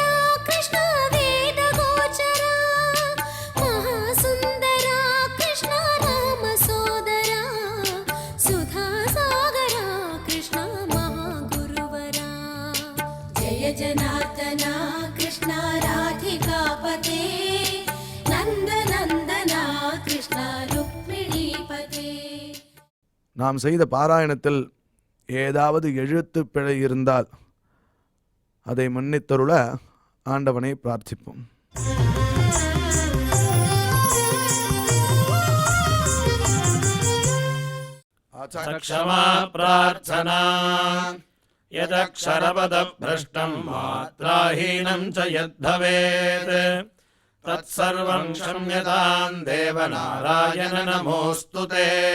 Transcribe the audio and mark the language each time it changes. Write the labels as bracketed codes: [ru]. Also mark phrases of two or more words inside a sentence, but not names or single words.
[sa] कृष्ण वेदगोचरा महासुन्दरा कृष्ण रामसोदरा सुधासागरा कृष्ण महागुरुवरा जय जनार्दना कृष्ण राधिकापते नन्दनन्दना कृष्ण रुक्मिणीपते [ta] நாம் செய்த பாராயணத்தில் ஏதாவது எழுத்து பிழை இருந்தால் அதை மன்னித்தருள ஆண்டவனை பிரார்த்திப்போம். [sa] क्षमा प्रार्थना यदक्षरपदभ्रष्टं मात्राहीनं च यद्भवेत् तत्सर्वं क्षम्यतां देवनारायण नमोऽस्तु ते।